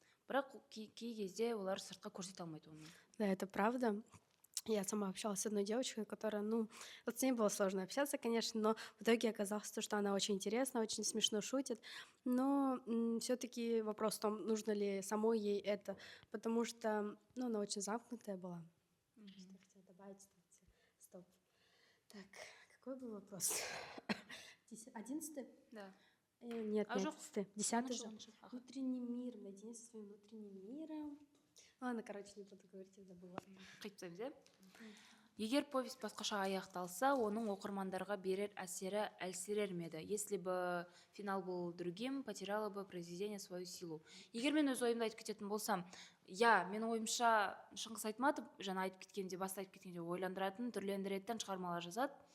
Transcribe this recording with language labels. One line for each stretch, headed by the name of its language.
Kazakh: Бірақ кей кезде олар сыртқа көрсете алмайды оны.
Russian: Да, это правда. Я сама общалась с одной девочкой, которая, вот с ней было сложно общаться, конечно, но в итоге оказалось, что она очень интересна, очень смешно шутит, но все-таки вопрос в том, нужно ли самой ей это, потому что, она очень замкнутая была. Что хотела добавить, стоп. Так, какой был вопрос? 11-й? Да. Нет,
Kazakh: А жоқ,
Russian: 11-й. 10-й же. Ага. Внутренний мир, наедине со своим внутренним миром. Ладно, короче, не буду говорить, я забыла.
Kazakh: Қайтып тастаймыз, иә? Егер повесть басқаша аяқталса, оның оқырмандарға берер әсері әлсірер ме еді?
Russian: Если бы финал был другим, потеряло бы произведение свою силу.
Kazakh: Егер мен өз ойымды айтып кететін болсам, менің ойымша Шыңғыс Айтматов жаңа айтып кеткенде, баста айтып кеткенде ойландыратын, түрлендіретін шығармалар жазады.